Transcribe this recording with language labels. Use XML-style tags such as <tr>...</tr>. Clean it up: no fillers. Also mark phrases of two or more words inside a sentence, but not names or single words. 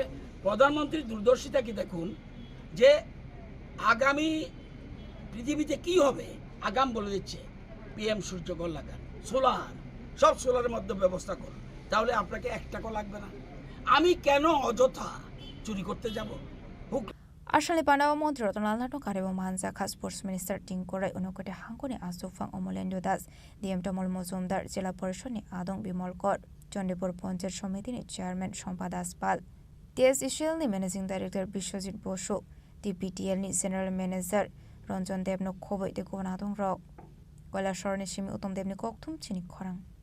<bn>প্রধানমন্ত্রীর দূরদর্শিতা কি দেখুন, যে আগামী পৃথিবীতে কি হবে আগাম বলে দিচ্ছে। PM সূর্যঘর লাগান, সোলার, সব সোলারের মধ্যে ব্যবস্থা করুন, তাহলে আপনাকে 1 টাকা লাগবে না। আমি কেন অযথা চুরি করতে যাব?</bn> <trp>Asali Pandawa Montri Rotonalna no Karibo Manzaka</trp> <en>Sports Minister</en> <trp>Tinkorai Unokote Hankoni Asufang Omolendo Das DM Tomol Mozumdar Jela Porshoni Adong Bimol Kor Jondepur Poncher Somitini Chairman Shompa Das Pal TS Ishilni</trp> <en>Managing Director</en> <trp>Bishojit Bosho DPTL ni</trp> <en>General Manager</en> <trp>Ronjon Debno Koboi de Gonadong Rock Gola Shorni Shimi Utom Debni Koktum Chini Khorang</trp>